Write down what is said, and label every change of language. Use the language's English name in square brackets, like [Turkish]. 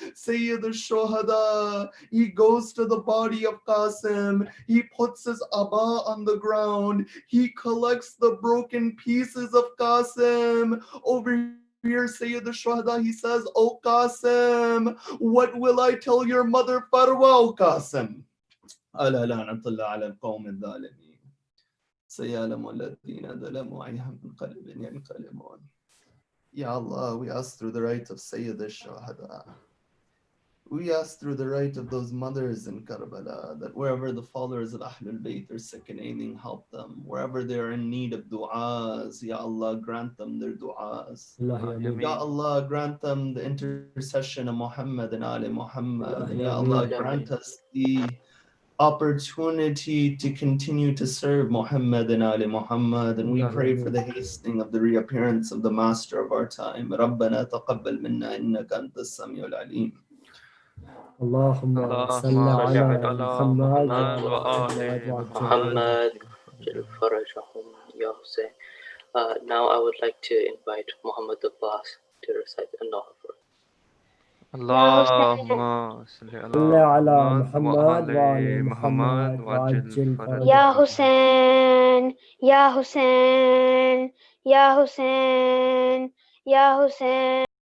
[English] Sayyid al-Shuhada, he goes to the body of Qasim, he puts his abba on the ground, he collects the broken pieces of Qasim. Over here, Sayyid al-Shuhada, he says, "Oh Qasim, what will I tell your mother Farwa, O Qasim?" [Arabic] ألا لعنة الله على القوم الظالمين سيعلم الذين ظلموا أي منقلب ينقلبون. [English] Ya Allah, we ask through the right of Sayyid al-Shuhada, We ask through the right of those mothers in Karbala that wherever the followers of Ahlul Bayt are sick and ailing, help them. Wherever they are in need of du'as, Ya Allah, grant them their du'as. Ya Allah, grant them the intercession of Muhammad and Ali Muhammad. Ya Allah, grant us the opportunity to continue to serve Muhammad and Ali Muhammad, and we pray for the hastening of the reappearance of the master of our time. [Arabic] ربنا تقبل منا إنك أنت السميع العليم. اللهم صل على محمد وعلى آل محمد جل فرجهم Ya Husayn. [English] Now I would like to invite Muhammad Abbas to recite the Nahl for us. [Arabic] اللهم صل على محمد وعلى محمد وعجل فرجه. يا حسين يا حسين يا حسين يا حسين